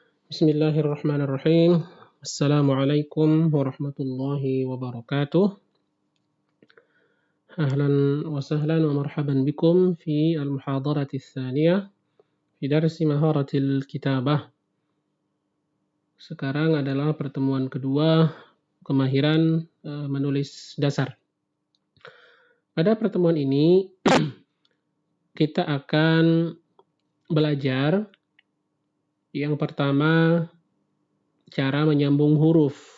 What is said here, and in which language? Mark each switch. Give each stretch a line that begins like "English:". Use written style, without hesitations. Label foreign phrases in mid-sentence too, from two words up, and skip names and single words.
Arabic: بسم الله الرحمن الرحيم. السلام عليكم ورحمة الله وبركاته. أهلا وسهلا ومرحبا بكم في المحاضرة الثانية في درس مهارة الكتابة.
Indonesian: Sekarang adalah pertemuan kedua kemahiran menulis dasar. Pada pertemuan ini kita akan belajar yang pertama, cara menyambung huruf.